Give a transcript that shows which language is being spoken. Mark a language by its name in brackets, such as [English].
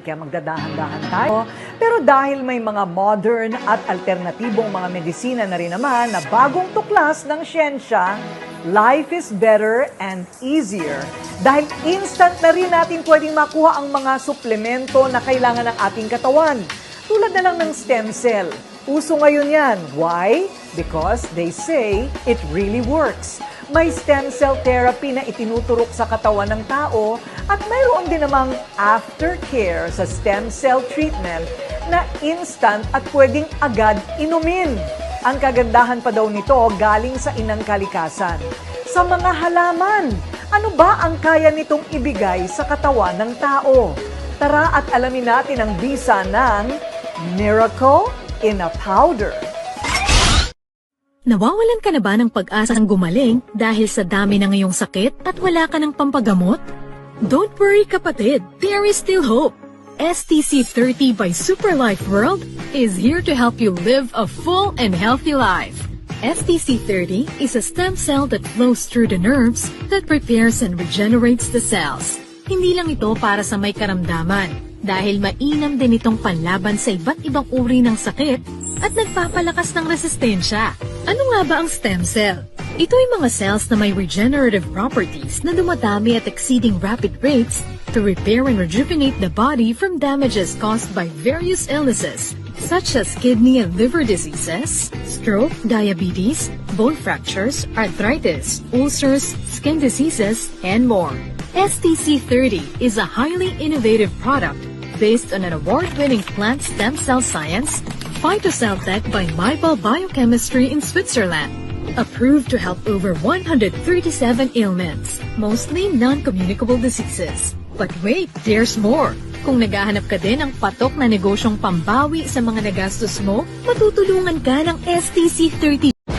[Filipino] Kaya magdadahan-dahan tayo. Pero dahil may mga modern at alternatibong mga medisina na rin naman na bagong tuklas ng siyensya, [English] life is better and easier. [Filipino] Dahil instant na rin natin pwedeng makuha ang mga suplemento na kailangan ng ating katawan. Tulad na lang ng stem cell. Uso ngayon yan. [English] Why? Because they say it really works. [Filipino] May stem cell therapy na itinuturok sa katawan ng tao at mayroon din namang aftercare sa stem cell treatment na instant at pwedeng agad inumin. Ang kagandahan pa daw nito galing sa inang kalikasan. Sa mga halaman, ano ba ang kaya nitong ibigay sa katawan ng tao? Tara at alamin natin ang bisa ng Miracle in a Powder. Nawawalan ka na ba ng pag-asang gumaling dahil sa dami ng iyong sakit at wala ka ng pampagamot? [English] Don't worry [Filipino] kapatid, [English] there is still hope. STC30 by Superlife World is here to help you live a full and healthy life. STC30 is a stem cell that flows through the nerves that repairs and regenerates the cells. [Filipino] Hindi lang ito para sa may karamdaman, dahil mainam din itong panlaban sa iba't ibang uri ng sakit at nagpapalakas ng resistensya. Ano nga ba ang stem cell? Ito ay mga cells na may regenerative properties na dumadami at [English] exceeding rapid rates to repair and rejuvenate the body from damages caused by various illnesses such as kidney and liver diseases, stroke, diabetes, bone fractures, arthritis, ulcers, skin diseases, and more. STC30 is a highly innovative product based on an award-winning plant stem cell science, Phytocell-Tech by Maibel Biochemistry in Switzerland. Approved to help over 137 ailments, mostly non-communicable diseases. But wait, there's more! [Filipino] Kung naghahanap ka din ng patok na negosyong pambawi sa mga nagastos mo, matutulungan ka ng STC30